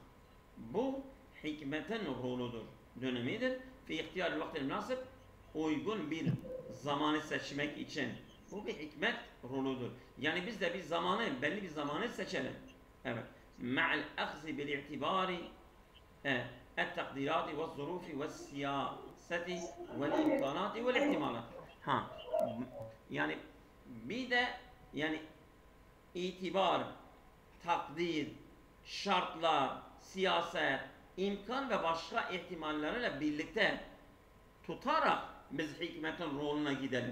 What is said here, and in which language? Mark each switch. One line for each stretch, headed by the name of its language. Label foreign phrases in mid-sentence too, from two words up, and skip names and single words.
Turkish: Bu hikmetin roludur, dönemidir.
Arabic: في اختيار الوقت المناسب,
Turkish: uygun bir zamanı seçmek için. Bu bir hikmet roludur. Yani biz de belli bir zamanı seçelim.
Arabic: Evet. مع الأخذ بالاعتبار التقديرات والظروف والسياسة والإمكانات والاحتمالات.
Turkish: Yani bir de yani itibar, takdir, şartlar, siyaset, imkan ve başka ihtimallerle birlikte tutarak biz hikmetin roluna gidelim.